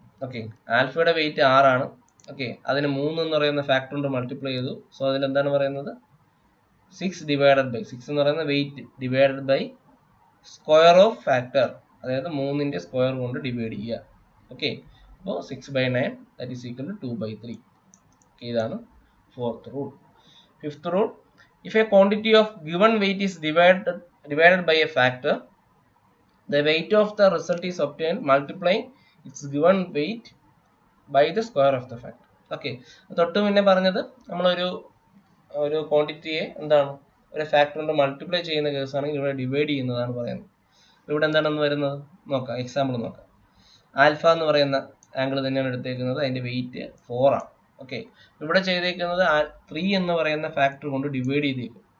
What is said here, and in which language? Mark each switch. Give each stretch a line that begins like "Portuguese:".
Malayalam: Okay, ആൽഫയുടെ wait 6 ആണ്. Okay, അതിന് 3 എന്ന് പറയുന്ന ഫാക്ടർ കൊണ്ട് മൾട്ടിപ്ലൈ ചെയ്തു. സോ അതിലെന്താണ് പറയുന്നത്? 6 ഡിവൈഡഡ് ബൈ 6 എന്ന് പറയുന്ന wait
English: divided by square of factor,
Malayalam: അതായത് 3ന്റെ സ്ക്വയർ കൊണ്ട് ഡിവൈഡ് ചെയ്യുക.
English: Okay, അപ്പോൾ 6/9 that is equal to 2/3.
Malayalam: Okay, ഇതാണ് 4th rule.
English: 5th rule, if a quantity of given weight is divided by a factor, the weight of the result is obtained multiplying its given weight by the square of the factor.
Malayalam: Okay, തൊട്ട് മുന്നേ പറഞ്ഞത് നമ്മളൊരു ക്വാണ്ടിറ്റിയെ എന്താണ് ഒരു factor കൊണ്ട് multiply ചെയ്യുന്ന കേസാണെങ്കിൽ ഇവിടെ divide ചെയ്യുന്നതാണ് പറയുന്നത്. ഇവിടെ എന്താണെന്ന് വരുന്നത് നോക്കാം. എക്സാമ്പിൾ നോക്കാം. ആൽഫ എന്ന് പറയുന്ന ആംഗിൾ തന്നെയാണ് എടുത്തേക്കുന്നത്. അതിൻ്റെ വെയിറ്റ് 4 ആണ്. ഓക്കെ, ഇവിടെ ചെയ്തേക്കുന്നത് 3 എന്ന് പറയുന്ന ഫാക്ടർ കൊണ്ട് ഡിവൈഡ് ചെയ്തേക്കും.